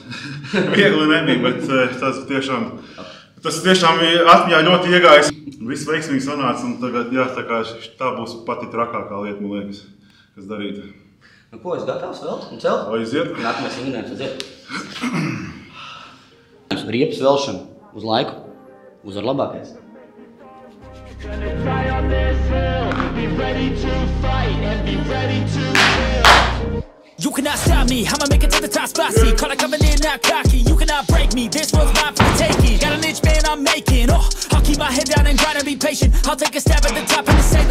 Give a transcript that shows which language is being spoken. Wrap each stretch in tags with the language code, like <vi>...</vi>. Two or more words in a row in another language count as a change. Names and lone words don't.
<lv>Viegli nebija, bet tas tiešām atmiņā ļoti iegājis. Viss veiksmīgi sanāca, un tagad, jā, tā būs pati trakākā lieta, man liekas, kas darīta. Nu, ko, es gatavs vēl? Un celt? Aiziet. Nākamais vingrinājums, aiziet. Riepas velšana. uz laiku, uzvar labākais.</lv> <en>Gonna die on this hill, be ready to fight and be ready to kill. You cannot stop me, I'ma make it to the top spicy. Call it coming in, not cocky. You cannot break me, this world's mine for the taking. Got an itch, man, I'm making. I'll keep my head down and grind and be patient. I'll take a stab at the top of the sailing.</en>